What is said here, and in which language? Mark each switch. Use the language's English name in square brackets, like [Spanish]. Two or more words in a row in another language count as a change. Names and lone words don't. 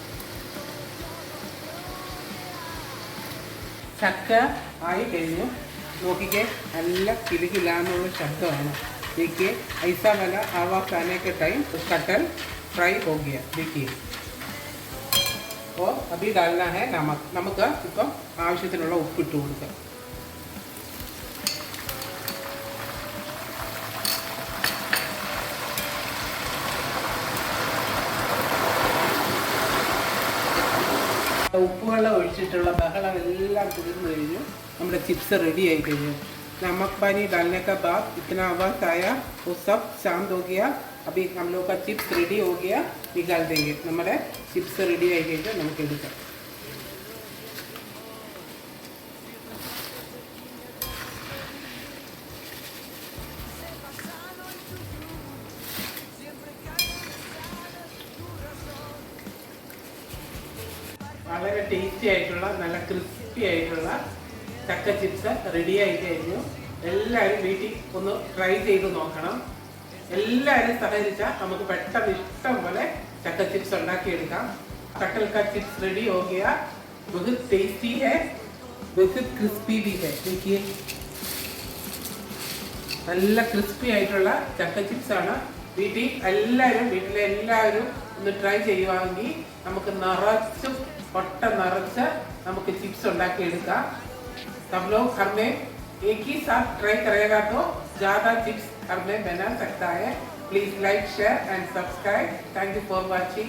[Malayalam] ചക്ക ആയി കഴിഞ്ഞു. നോക്കിക്കേ, നല്ല കിലുകിലാന്നുള്ള ശബ്ദമാണ്. [Hindi] देखिए ऐसा वाला आवाज़ आने के टाइम कटहल फ्राई हो गया. देखिए और अभी डालना है नमक. [Malayalam] നമുക്ക് ഇപ്പം ആവശ്യത്തിനുള്ള ഉപ്പ് ഇട്ട് കൊടുക്കാം. ഉപ്പുവെള്ളം ഒഴിച്ചിട്ടുള്ള ബഹളം എല്ലാം കുതിർന്നു കഴിഞ്ഞു. നമ്മുടെ [English] chips ready [Malayalam] ആയി കഴിഞ്ഞു. [Hindi] नमक पानी डालने के बाद इतना आवाज़ आया, वो सब शांत हो गया. अभी हम लोग का [English] chips ready [Hindi] हो गया, निकाल देंगे. हमारे [English] chips ready [Hindi] आई गई [Malayalam] നമുക്ക് എടുക്കാം. വളരെ ടേസ്റ്റി ആയിട്ടുള്ള നല്ല ക്രിസ്പി ആയിട്ടുള്ള ചക്ക [English] chips ready [Malayalam] ആയി കഴിഞ്ഞു. എല്ലാവരും വീട്ടിൽ ഒന്ന് ട്രൈ ചെയ്ത് നോക്കണം. എല്ലാവരും സഹകരിച്ചാൽ നമുക്ക് പെട്ടെന്ന് ഇഷ്ടം പോലെ ചക്ക ചിപ്സ് ഉണ്ടാക്കിയെടുക്കാം. [Hindi] कटहल का [English] chips ready [Hindi] हो गया. बहुत टेस्टी है, बहुत क्रिस्पी भी है. [Malayalam] देखिए നല്ല ക്രിസ്പി ആയിട്ടുള്ള ചക്ക ചിപ്സ് ആണ്. വീട്ടിലെ എല്ലാവരും ഒന്ന് ട്രൈ ചെയ്യുവാണെങ്കിൽ നമുക്ക് നിറച്ചും പൊട്ട നിറച്ച് നമുക്ക് ചിപ്സ് ഉണ്ടാക്കിയെടുക്കാം. [Hindi] सब लोग घर में एक ही साथ ट्राई करेगा तो ज़्यादा चिप्स घर में बना सकता है. [English] Please like, share and subscribe. Thank you for watching.